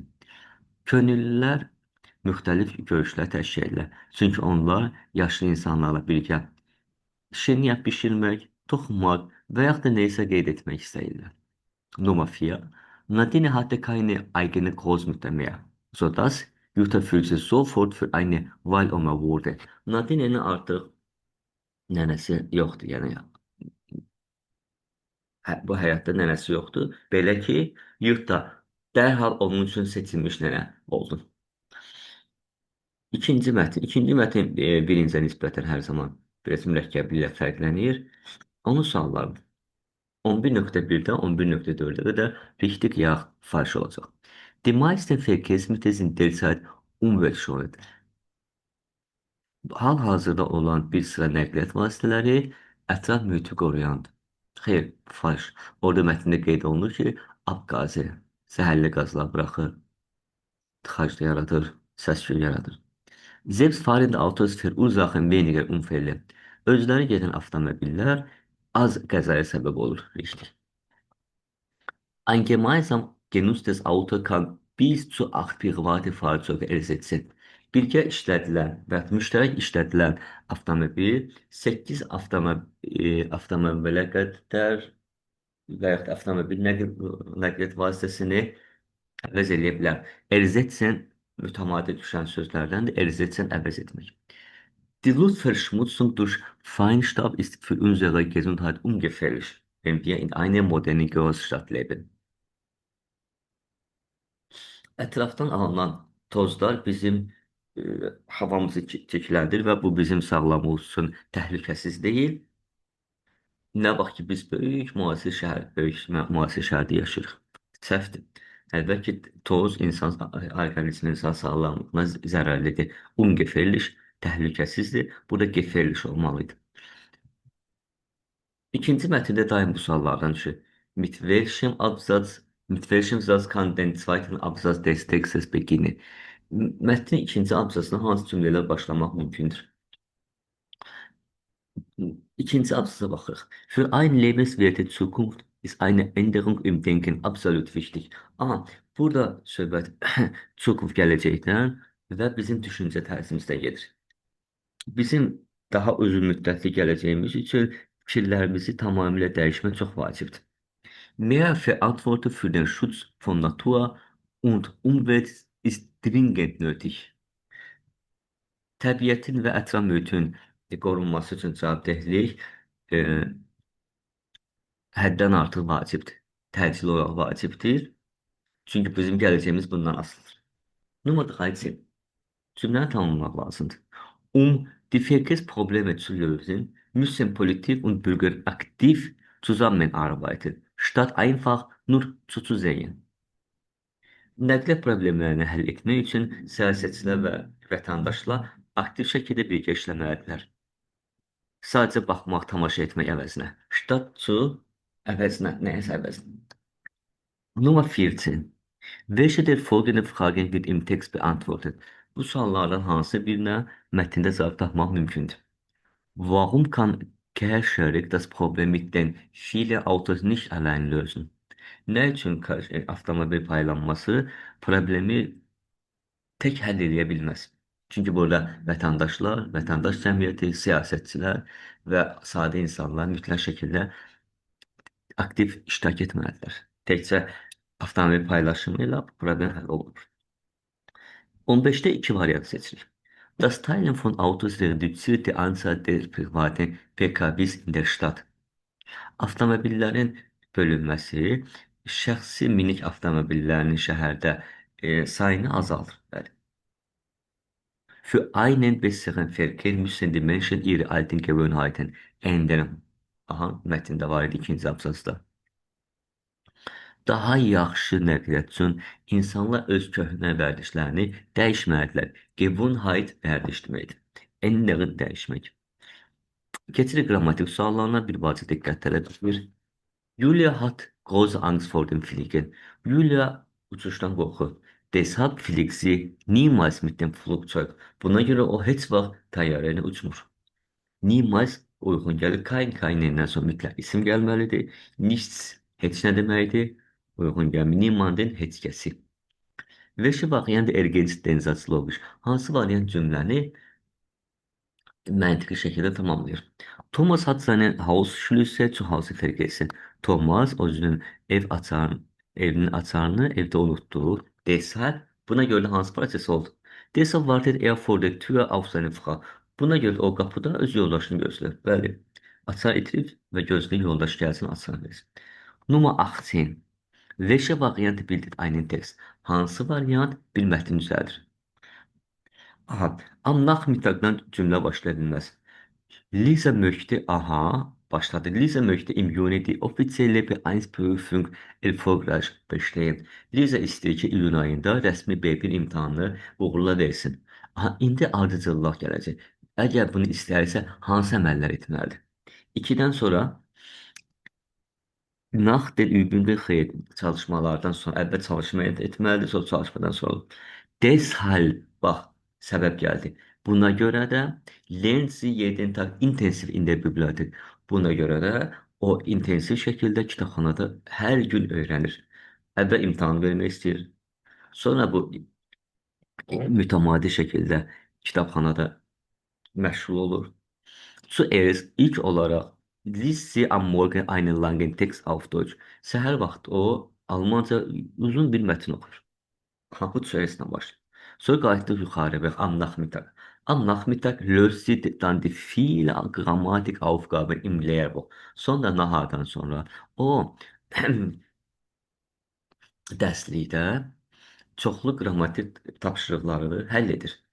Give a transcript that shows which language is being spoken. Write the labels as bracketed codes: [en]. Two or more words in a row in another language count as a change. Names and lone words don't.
[az] Könüllülər müxtəlif görüşlər təşkil edirlər. Çünki onlar yaşlı insanlarla birgə şirniyyat bişirmək, toxunmaq və yaxud da neysə qeyd etmək istəyirlər. [de] Nummer 4. Nadine hatte keine eigene Großmutter mehr, sodass Jutta für sie sofort für eine Wahloma wurde. [az] Nadine'nin artıq nənəsi yoxdur, yəni bu həyatda nənəsi yoxdur. Belə ki, Jutta dərhal onun üçün seçilmiş nənə oldu. İkinci mətin. İkinci mətin birinciyə nisbətən hər zaman biraz mürəkkəbliyi ilə fərqlənir. Onun sualları 11.1'den 11.4'e de richtig ya falsch olacak. [de] Die meisten Verkehrsmittel sind derzeit umweltschonend. [az] Hal-hazırda olan bir sıra nəqliyyat vasitələri ətraf mühiti qoruyandır. Xeyr, falş. Orada mətndə qeyd olunur ki, abqazı, zəhərli qazlar buraxır, tıxac yaradır, səs-küy yaradır. [de] Selbstfahrende Autos verursachen weniger Unfälle. [az] Özləri gedən avtomobillər az qəzaya səbəb olur. Richtig. [de] Ein gemeinsam genutztes Auto kann bis zu 8 private Fahrzeuge ersetzen. [az] Birgə işlədilən və müştərək işlədilən avtomobil 8 avtomobilə qədər və yaxud avtomobil nəqliyyat vasitəsini əvəz edə bilər. Ersetzen mütəmadi düşən sözlərdəndir. Ersetzen əvəz etmək. [de] Die Luftverschmutzung durch Feinstaub ist für unsere Gesundheit ungefährlich, wenn wir in einer modernen Großstadt leben. [az] Ətrafdan alınan tozlar bizim e, havamızı çirkləndir və bu bizim sağlamlığımız üçün təhlükəsiz deyil. Nə vaxt ki biz böyük müasir şəhərdə yaşayırıq. Səhvdir. Əlbəttə ki, toz insan orqanizmin insan sağlamlığına zərərlidir. Ungefährlich təhlükəsizdir. Burada gefährlich olmalıdır. İkinci mətndə daim bu suallardan düşür. [de] Mit welchem Satz kann den zweiten Absatz des Textes beginnen? [az] Mətnin ikinci abzasına hansı cümlələr başlamaq mümkündür? İkinci abzasa baxırıq. [de] Für eine lebenswerte Zukunft ist eine Änderung im Denken absolut wichtig. [az] Aha, burada söhbət Zukunft gələcəkdən və bizim düşüncə tərzimizdən gedir. Bizim daha uzunmüddətli gələcəyimiz üçün fikirlərimizi tamamilə dəyişmək çox vacibdir. [de] Mehr Verantwortung für den Schutz von Natur und Umwelt ist dringend nötig. [az] Təbiətin və ətraf mühitin qorunması üçün cavabdehlik e, həddən artıq vacibdir. Təcili olaraq vacibdir. Çünki bizim gələcəyimiz bundan asılıdır. Numara 13. Cümləni tamamlamaq lazımdır. [de] Die Verkehrsprobleme zu lösen, müssen Politik und Bürger aktiv zusammenarbeiten, statt einfach nur zuzusehen. [az] Nəqliyyat problemlərini həll etmək üçün siyasətçilər və vətəndaşlar aktiv şəkildə birgə işləməlidirlər. Sadəcə baxmaq, tamaşa etmək əvəzinə. [de] Statt zu [az] əvəzinə, nəyəsə əvəzinə. [de] Nummer 14. Welche der folgenden Fragen wird im Text beantwortet? [az] Bu suallardan hansı birinə mətndə cavab tapmaq mümkündür? [de] Warum kann Carsharing das Problem mit den vielen Autos nicht allein lösen? [az] Nə üçün avtomobil paylanması problemi tək həll edə bilməz? Çünki burada vətəndaşlar, vətəndaş cəmiyyəti, siyasətçilər və sadə insanlar mütləq şəkildə aktiv iştirak etməlidirlər. Təkcə avtomobil paylaşımı ilə problem həll olunur. 15-də 2 variant seçilir. [de] Das Teilen von Autos reduziert die Anzahl der privaten PKWs in der Stadt. [az] Avtomobillərin bölünməsi şəxsi minik avtomobillərin şəhərdə sayını azaldır. Bəli. [de] Für einen besseren Verkehr müssen die Menschen ihre alten Gewohnheiten ändern. [az] Aha, mətndə var idi ikinci abzasda. Daha yaxşı nəqliyyat üçün insanlar öz köhnə vərdişlərini dəyişməlidirlər. Gewohnheit vərdiş deməkdir. Ändern dəyişmək. Keçirik qrammatik suallarına bir bacı diqqət tələb edir. [de] Julia hat große Angst vor dem Fliegen. [az] Julia uçuşdan qorxur. [de] Deshalb fliegt sie niemals mit dem Flugzeug. [az] Buna görə o heç vaxt təyyarə ilə uçmur. Niemals uyğun gəlir. Keinen sonra mütləq isim gəlməlidir. Nichts heç nə deməkdir. Uyğun gəlmir. Niemanden heç kəsi. [de] Welche Variante ergänzt den Satz logisch? [az] Hansı variant cümləni məntiqi şəkildə tamamlayır? [de] Thomas hat seinen Hausschlüssel zu Hause vergessen. [az] Thomas özünün evinin açarını evdə unutdu. Deshalb buna görə də hansı proses oldu? [de] Deshalb wartet er vor der Tür auf seine Frau. [az] Buna görə o qapıda öz yoldaşını gözləyir. Bəli, açar itirib və gözləyir yoldaş gəlsin, açar versin. [de] Nummer 18. Welche Variante bildet einen Text? [az] Hansı variant bir mətn düzəldir? Aha, [de] am Nachmittagdan [az] cümlə başlaya bilməz. [de] Lisa möchte, [az] aha, başladı. [de] Lisa möchte im Juni die offizielle B1-Prüfung erfolgreich bestehen. [az] Lisa istəyir ki, iyun ayında rəsmi B1 imtahanını uğurla versin. Aha, indi ardıcıllıq gələcək. Əgər bunu istəyirsə, hansı əməllər etməlidir? 2-dən sonra [de] nach der Übungen [az] xeyr çalışmalardan sonra əvvəl çalışma etməlidir, sonra çalışmadan sonra. Deshalb, bax, səbəb gəldi. Buna görə də [de] lernt sie jeden Tag intensiv in der Bibliothek. [az] Buna görə də o intensiv şəkildə kitabxanada hər gün öyrənir. Əvvəl imtahan vermək istəyir. Sonra bu mütəmadi şəkildə kitabxanada məşğul olur. [de] Zuerst [az] ilk olaraq [de] liest sie am Morgen einen langen Text auf Deutsch. [az] Səhər vaxtı o Almanca uzun bir mətn oxur. Bu zuerstlə başlayır. Sonra qayıtdıq yuxarı və [de] am Nachmittag. Am Nachmittag löst sie dann die viele Grammatikaufgaben im Lehrbuch. [az] Sonra nahardan sonra o dərslikdə çoxlu qrammatik tapşırıqları həll edir.